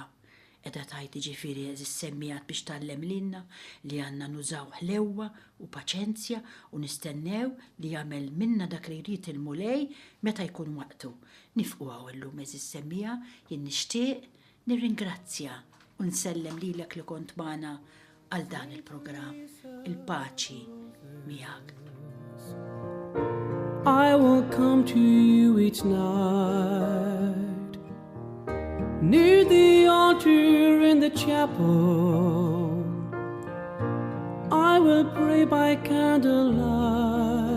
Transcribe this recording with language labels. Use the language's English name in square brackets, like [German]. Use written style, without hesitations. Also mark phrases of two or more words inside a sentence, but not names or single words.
[Maltese] Qiegħda tajt ġifieri is-semmijat biex tgħallem lilna li għandna nużaw ħlewwa u paċenzja u nistennew li jagħmel minna dak li jrid il-mulej meta jkun waqtu. Nifqu illum is-semmija jien nixtieq nirringrazzja u nsellem lilek li kont magħna għal dan il-programm. Il-paċi miegħek. [English] I will come to you each night near the altar in the chapel. I I will pray by candlelight.